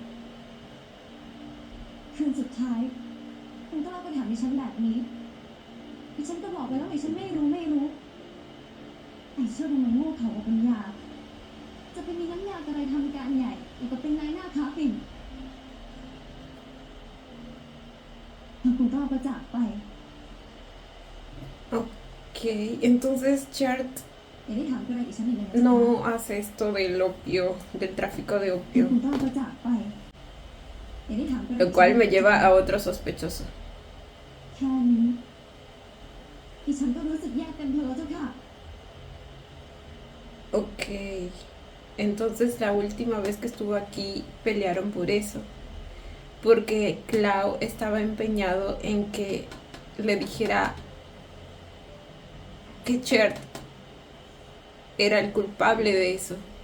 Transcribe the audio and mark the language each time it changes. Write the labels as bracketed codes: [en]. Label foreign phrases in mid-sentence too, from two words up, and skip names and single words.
[th] คืนสุดท้าย คุณเกล้าก็ถามดิฉันแบบนี้ ดิฉันก็บอกไปแล้วดิฉันไม่รู้ไอ้เชื่อมันโง่เขากับปัญญา จะไปมีน้ำยาอะไรทำการใหญ่อีกก็เป็นนายหน้าค้าปิ่นพอคุณเกล้าก็จากไป [es] Ok, entonces Chert [th] อย่าได้ถามอะไรอีกฉันอีกเลยนะ [es] no hace esto del opio, del tráfico de [th] เดี๋ยว [es] opio, [th] คุณเกล้าก็จากไปอย่าได้ถามอะไร [es] lo cual me lleva a otro sospechoso. [th] แค่นี้ดิฉันก็รู้สึกแย่เต็มตัวแล้วเจ้าค่ะ [es] Ok, entonces la última vez que estuvo aquí pelearon por eso, porque Clau estaba empeñado en que le dijera que Chert era el culpable de eso.